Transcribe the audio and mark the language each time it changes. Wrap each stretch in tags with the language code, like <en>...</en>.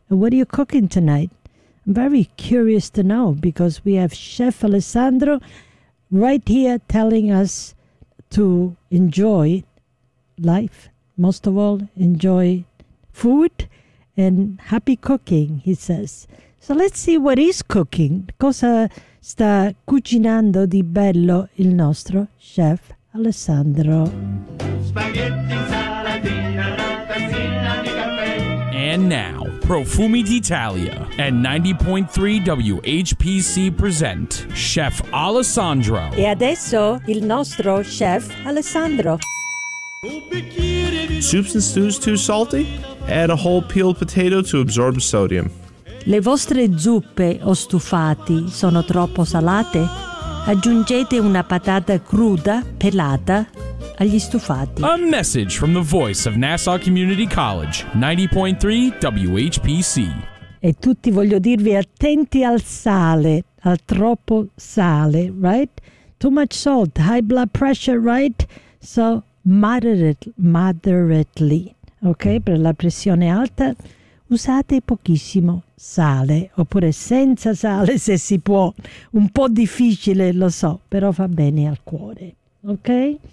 <en>What are you cooking tonight? I'm very curious to know, because we have Chef Alessandro right here telling us to enjoy life, most of all enjoy food and happy cooking, he says. So let's see what he's cooking.</en> <it>Cosa sta cucinando di bello il nostro chef Alessandro? Spaghetti, saladina, una tazzina di caffè.</it> <en>And now, Profumi d'Italia and 90.3 WHPC present Chef Alessandro.</en> <it>E adesso il nostro chef Alessandro.</it> <en>Soups and stews too salty? Add a whole peeled potato to absorb sodium.</en> <it>Le vostre zuppe o stufati sono troppo salate? Aggiungete una patata cruda, pelata, agli stufati.</it> <en>A message from the voice of Nassau Community College, 90.3 WHPC.</en> <it>E tutti voglio dirvi attenti al sale, al troppo sale, right?</it> <en>Too much salt, high blood pressure, right? So moderately, ok?</en> <it>Per la pressione alta usate pochissimo sale, oppure senza sale se si può, un po' difficile lo so, però fa bene al cuore, ok?</it>